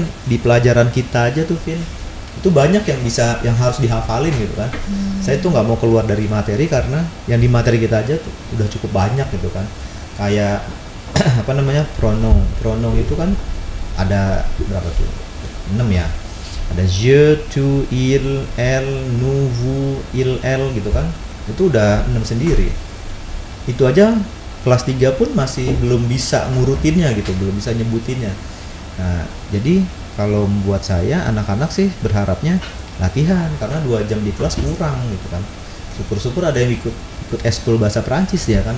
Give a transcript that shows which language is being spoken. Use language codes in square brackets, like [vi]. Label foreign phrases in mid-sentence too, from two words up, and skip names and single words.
[id] Di pelajaran kita aja tuh Vin, itu banyak yang bisa, yang harus dihafalin gitu kan. Saya tuh nggak mau keluar dari materi karena yang di materi kita aja tuh udah cukup banyak gitu kan. Kayak apa namanya, pronom itu kan ada berapa tuh? 6 ya. Ada [fr] je, tu, il, elle, nous, vous, il, elle [id] gitu kan. Itu udah 6 sendiri. Itu aja kelas 3 pun masih belum bisa ngurutinnya gitu, belum bisa nyebutinnya. Nah, jadi kalau buat saya anak-anak sih berharapnya latihan, karena 2 jam di kelas kurang gitu kan. Syukur-syukur ada yang ikut eskul bahasa Prancis ya kan.